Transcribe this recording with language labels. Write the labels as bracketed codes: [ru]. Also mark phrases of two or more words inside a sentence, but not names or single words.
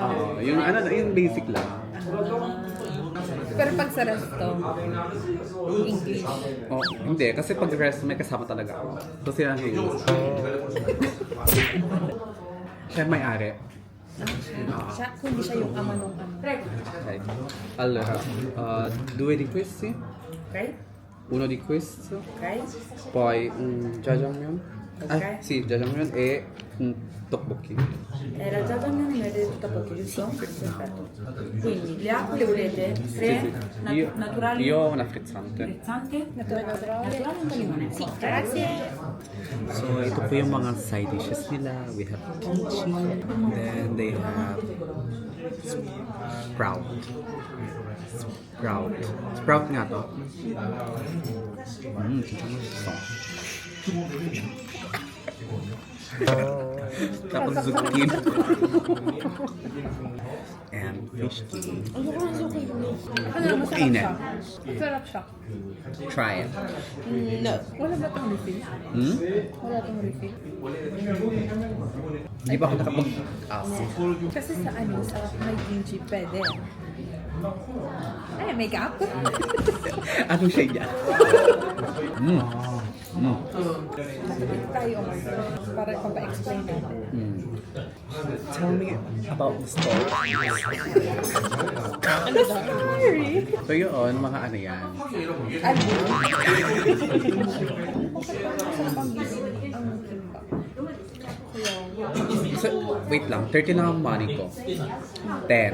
[tl] yung yung basic lang. Pero pag sa resto, English. Oh, hindi, kasi pag rest may kasama talaga ako. So sila ang English. Siya may-ari. Siya, kundi siya yung ama nung ano. [it] Okay. Allora, due di questi, Okay? uno di questi, Okay? poi un jajangmyeon. Ok. Sì, jajangmyeon e un tteokbokki. Era già da me nel tteokbokki, giusto? Perfetto. Quindi, le acque le volete? Tre? Io, Naturali? io una frizzante. Frizzante? Naturale o limone? Sì, Grazie. [tl] So, ito po yung mga [en] side dishes [tl] nila. [en] We have kimchi, then they have sprout. [tl] Sprout nga to. Tapos zucchini. [en] And fish cake. [tl] Ano, masarap Init. siya. Masarap siya. [en] Try it. No. [tl] Wala ba itong refill? Hmm? Wala itong refill? Hindi pa ako nakapag-ask. Kasi sa sa may kimchi, pwede. Ay, makeup? Ano siya yan? Tayo umorder para papa-explain natin. [en] Tell me about the story. [tl] Ano daw? So yun, mga ano yan. Ano? Masarap ang gising ang kimbap. So, wait lang, 30 lang ang money ko. 10.